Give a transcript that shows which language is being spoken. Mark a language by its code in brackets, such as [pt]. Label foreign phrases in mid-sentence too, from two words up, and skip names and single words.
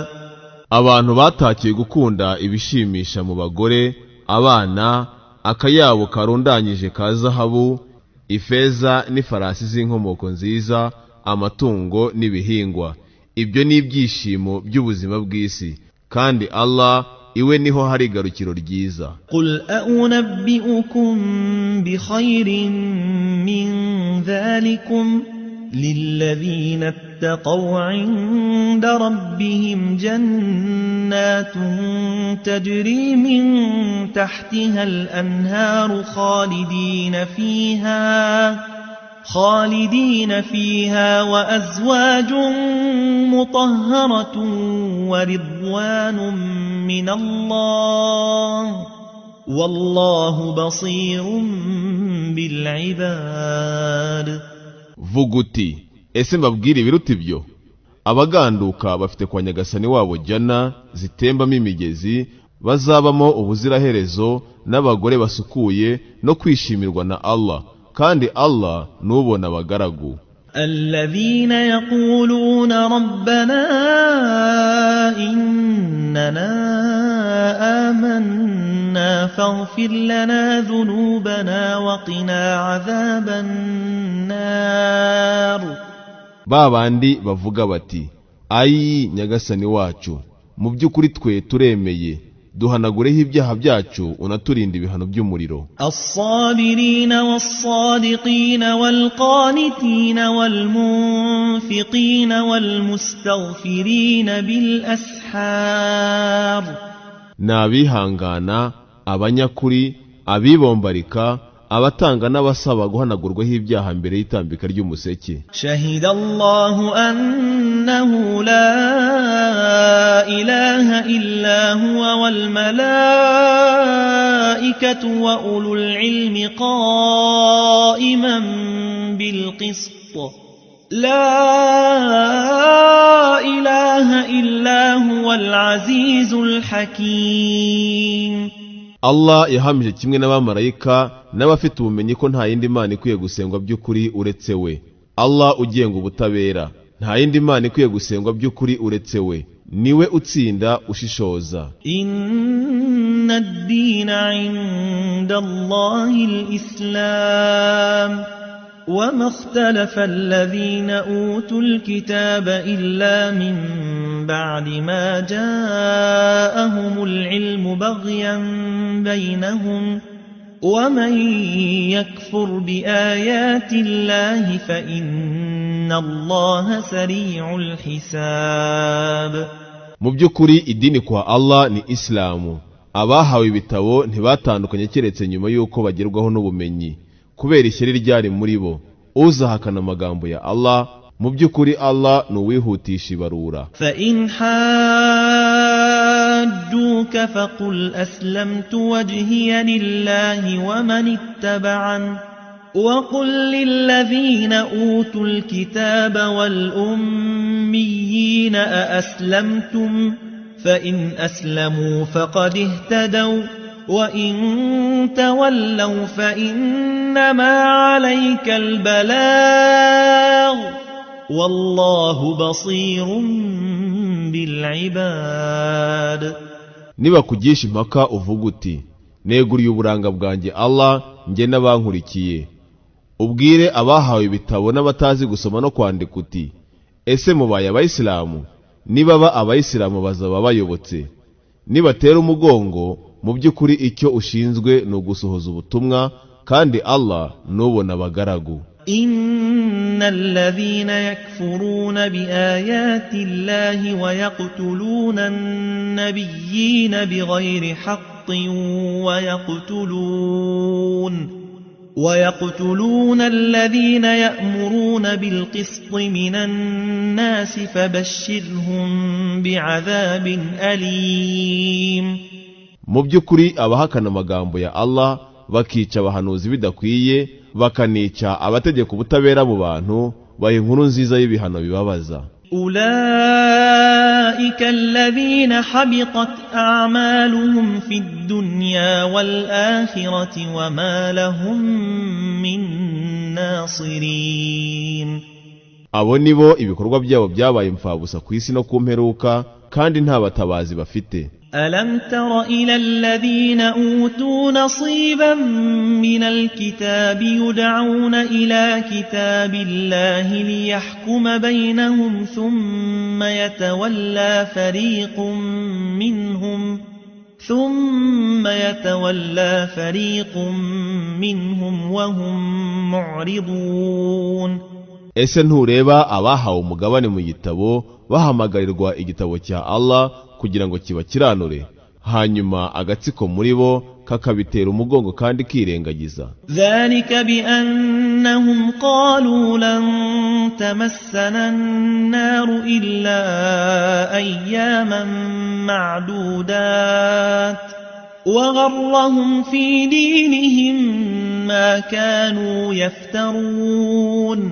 [rw] abantu batakiye gukunda ibishimisha mu bagore, abana, akayabo karundanyije ka zahabu, ifeza n'ifarasi z'inkomoko nziza, amatungo n'ibihingwa. ibyo ni ibyishimo by'ubuzima bw'isi, kandi Allah iwe niho hari igarukiro ryiza. [ar] قل أنبئكم بخير من ذلكم للذين اتقوا عند ربهم جنات تجري من تحتها الأنهار خالدين فيها وأزواج مطهرة ورضوان من الله والله بصير بالعباد. [rw] vuga uti ese mbabwire ibiruta ibyo? abaganduka bafite kwa nyagasani wabo jana zitembamo imigezi, bazabamo ubuziraherezo, n'abagore basukuye, no kwishimirwa na Allah, kandi Allah nubona abagaragu. [ar] الذين يقولون ربنا إننا آمنا فاغفر لنا ذنوبنا وقنا عذاب النار. [rw] babandi bavuga bati ayi nyagasani wacu, mu by'ukuri twe turemeye, duhanagureho ibyaha byacu, unaturinda ibihano by'umuriro. [ar] الصابرين والصادقين والقانتين والمنفقين والمستغفرين بالأسحار. [rw] n'abihangana, abanyakuri, abibombarika, abatanga n'abasaba guhanagurwaho ibyaha mbere y'itambika ry'umuseke. [ar] شهد الله أنه لا إله إلا هو والملائكة وأولو العلم قائما بالقسط لا إله إلا هو العزيز الحكيم. [rw] Allah yahamije kimwe n'abamarayika n'abafite ubumenyi ko nta yindi mana ikwiye gusengwa by'ukuri uretse we. Allah ugenga ubutabera, nta yindi mana ikwiye gusengwa by'ukuri uretse we, niwe utsinda ushishoza. [ar] إن الدين عند الله الإسلام وما اختلف الذين أوتوا الكتاب إلا من بعد ما جاءهم العلم بغيا بينهم ومن يكفر بآيات الله فإن الله سريع الحساب. [rw] mu by'ukuri idini kwa Allah ni Islamu. abahawe ibitabo ntibatandukanye keretse nyuma y'uko bagerwaho n'ubumenyi kubera ishyari ryari muri bo. Uzahakana amagambo ya Allah, mu by'ukuri Allah ni uwihutisha ibarura. [ar] فإن حاجوك فقل أسلمت وجهي لله ومن اتبعن وقل للذين أوتوا الكتاب والأميين أأسلمتم فإن أسلموا فقد اهتدوا وإن تولوا فإنما عليك البلاغ والله بصير بالعباد. [rw] Nibakugisha impaka uvuga uti neguriye uburanga bwanjye Allah nge n'abankurikiye, ubwire abahawe ibitabo n'abatazi gusoma no kwandika uti ese mubaye abayisilamu? Nibaba abayisilamu bazaba bayobotse. Nibatera umugongo, mu by'ukuri icyo ushinzwe ni ugusohoza ubutumwa, kandi Allah nubona abagaragu. [ar] إن الذين يكفرون بآيات الله ويقتلون النبيين بغير حق ويقتلون الذين يأمرون بالقسط من الناس فبشرهم بعذاب أليم. [rw] Mu by'ukuri abahakana amagambo ya Allah bakica abahanuzi bidakwiye, bakanica abategeka ubutabera mu bantu, baha inkuru nziza y'ibihano bibabaza. [ar] أولئك الذين حبطت أعمالهم في الدنيا والآخرة وما لهم من ناصرين. [rw] Abo nibo ibikorwa byabo byabaye imfabusa ku isi no ku mperuka, kandi nta batabazi bafite. [ar] ألم تر إلى الذين أوتوا نصيبا من الكتاب يدعون إلى كتاب الله ليحكم بينهم ثم يتولى فريق منهم وهم معرضون. [rw] Ese ntureba abahawe umugabane mu gitabo bahamagarirwa igitabo cya Allah kugira ngo kibakiranure, hanyuma agatsiko muri bo kakabitera umugongo kandi kirengagiza. [ar] ذلك بأنهم قالوا لن تمسنا النار إلا أياما معدودات وغرهم في دينهم ما كانوا يفترون.